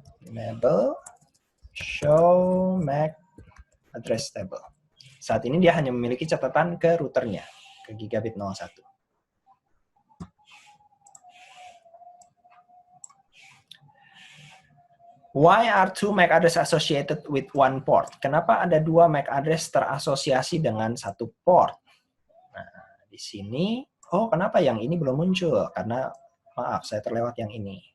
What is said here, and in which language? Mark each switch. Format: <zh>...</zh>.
<en>Enable show MAC address table.</en> <id>Saat ini dia hanya memiliki catatan ke routernya, ke gigabit 01.</id> <en>Why are two MAC address associated with one port?</en> <id>Kenapa ada dua MAC address terasosiasi dengan satu port? Nah, di sini, kenapa yang ini belum muncul? Karena, maaf, saya terlewat yang ini.</id>